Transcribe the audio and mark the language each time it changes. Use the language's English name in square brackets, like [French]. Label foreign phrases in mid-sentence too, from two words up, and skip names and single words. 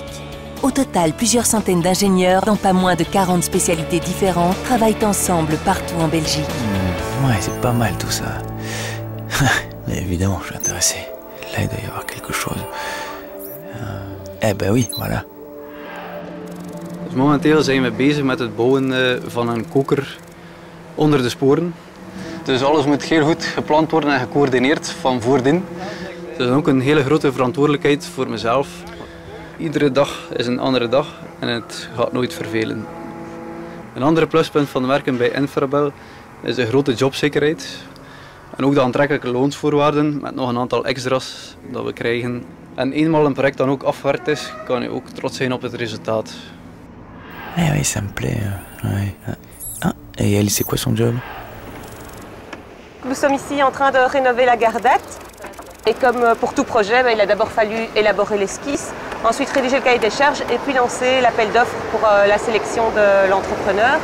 [French] Au total, plusieurs centaines d'ingénieurs, dans pas moins de 40 spécialités différentes, travaillent ensemble partout en Belgique. Ouais, c'est pas mal tout ça. Mais évidemment, je suis intéressé. Là, il doit y avoir quelque chose. Eh ben oui, voilà. [Dutch] Dus momenteel zijn we bezig met het bouwen van een koker onder de sporen. Dus alles moet heel goed gepland worden en gecoördineerd van voordien. Het is ook een hele grote verantwoordelijkheid voor mezelf. Iedere dag is een andere dag en het gaat nooit vervelen. Een andere pluspunt van werken bij Infrabel is de grote jobzekerheid. En ook de aantrekkelijke loonsvoorwaarden met nog een aantal extra's dat we krijgen. En eenmaal een project dan ook afgewerkt is, kan je ook trots zijn op het resultaat. [French] Eh oui, ça me plaît. Ouais. Ah, et elle, c'est quoi son job? Nous sommes ici en train de rénover la gare d'Ath. Et comme pour tout projet, il a d'abord fallu élaborer l'esquisse, ensuite rédiger le cahier des charges et puis lancer l'appel d'offres pour la sélection de l'entrepreneur.